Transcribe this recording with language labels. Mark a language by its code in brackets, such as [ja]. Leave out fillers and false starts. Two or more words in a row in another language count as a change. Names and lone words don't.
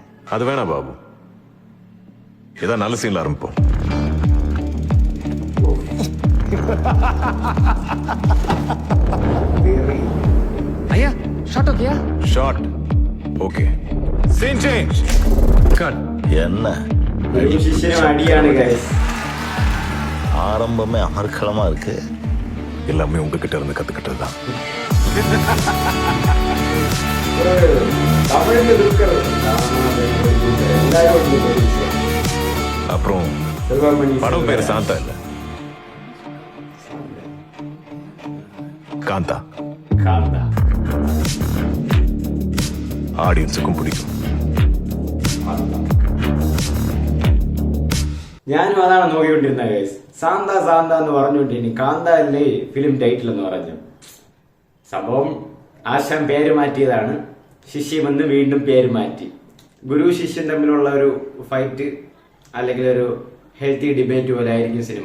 [ta] அது வேணாம் பாபு, ஏதாவது நல்ல சீன்ல ஆரம்பிப்போம். ஐயா, [en] shot okaya? Shot okay. Scene change. [ta] கட். என்ன [ml] ഗുരു ശിഷ്യനും അടിയാണ് ഗൈസ്. [ta] ஆரம்பமே அமர்க்களமா இருக்கு. எல்லாமே உங்ககிட்ட இருந்து கத்துக்கிட்டது தான். [ml] തമിഴിന്റെ ദുൽഖർ എല്ലാവരും ഉണ്ട്. [ta] அப்புறம் செல்வமணி படம் பேரு சாந்தா இல்ல, காந்தா. [ml] കാന്ത. [ta] ஆடியன்ஸுக்கும் பிடிக்கும். [ml] ഞാനും അതാണ് നോക്കിക്കൊണ്ടിരുന്ന ഗൈസ്. സാന്ത എന്ന് പറഞ്ഞുകൊണ്ടിരുന്നു. കാന്ത അല്ലേ [en] film title [ml] എന്ന് പറഞ്ഞു. സംഭവം ആശാൻ പേര് മാറ്റിയതാണ്. ശിഷ്യമെന്ന് വീണ്ടും പേര് മാറ്റി. ഗുരു ശിഷ്യൻ തമ്മിലുള്ള ഒരു ഫൈറ്റ് അല്ലെങ്കിൽ ഒരു [en] healthy debate [ml] പോലെ ആയിരിക്കും സിനിമ.